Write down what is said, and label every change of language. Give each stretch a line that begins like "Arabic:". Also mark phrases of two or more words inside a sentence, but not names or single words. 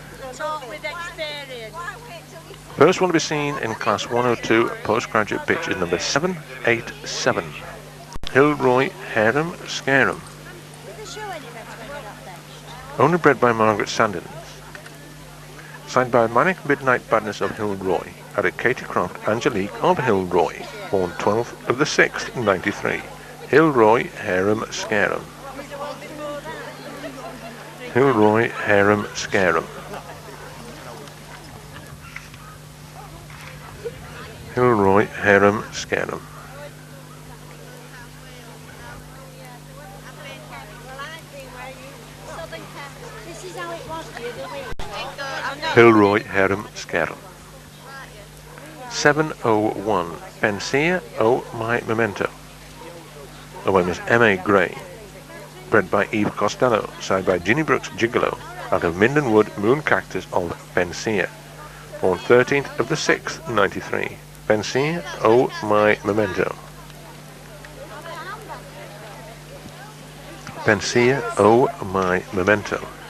English: First one to be seen in class 102 postgraduate bitch is number 787, Hilroy Harem Scarum. Only bred by Margaret Sandins. Signed by Manic Midnight Badness of Hilroy, out of Katie Croft Angelique of Hilroy, born 12th of the 6th, 93. Hilroy Harem Scarum. Hilroy Harem Scarum. Hilroy Harem Scarum. Hilroy Harem Scarum. 701 Pensia Oh My Memento. The one is M.A. Gray. Bred by Eve Costello, signed by Ginny Brooks Gigolo, out of Mindenwood Moon Cactus of Pensia, born 13th of the 6th, 93. Pensia Oh My Memento. Pensia Oh My Memento.